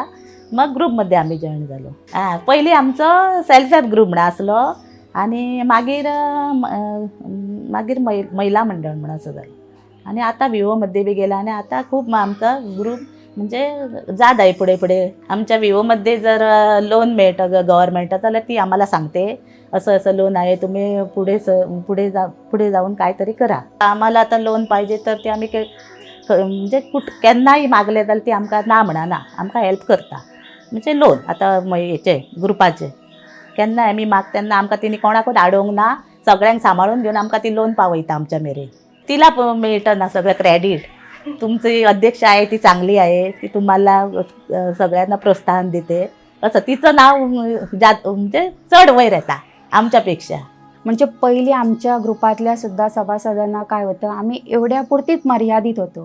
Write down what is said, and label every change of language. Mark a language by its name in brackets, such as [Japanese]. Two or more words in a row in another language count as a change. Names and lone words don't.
[Marathi] मग ग्रुपमध्ये आम्ही जॉईन झालो. पहिली आमचं [English] self help group [Marathi] म्हणा असलो आणि मागीर महिला मंडळ म्हणून असं झालं आणि आता विवोमध्ये बी गेला आणि आता खूप आमचा ग्रुप म्हणजे जात आहे पुढे पुढे. आमच्या विवोमध्ये जर लोन मिळतं गव्हर्नमेंट जाल्यार ती आम्हाला सांगते असं असं लोन आहे, तुम्ही पुढे जाऊन काहीतरी करा. आम्हाला आता लोन पाहिजे तर ते आम्ही म्हणजे [Konkani] केन्नाय मागले जाल्यार ती आमकां ना म्हणना, आमकां हेल्प करता. म्हणजे लोन आता हेचे ग्रुपाचे केन्नाय आमी माग तेन्ना आमकां तिणी कोणाकूच आडोवंक ना, सगळ्यांक सांबाळून घेवन आमकां ती लोन पावयता आमच्या मेरेन. [Marathi] तिला मेळटना सगळं क्रेडीट. तुमची अध्यक्ष आहे ती चांगली आहे, ती तुम्हाला सगळ्यांना प्रोत्साहन देते असं तिचं नाव म्हणजे चढ वयर येता आमच्यापेक्षा. म्हणजे पहिली आमच्या ग्रुपातल्या सुद्धा सभासदांना काय होतं, आम्ही एवढ्यापुरतीच मर्यादित होतो.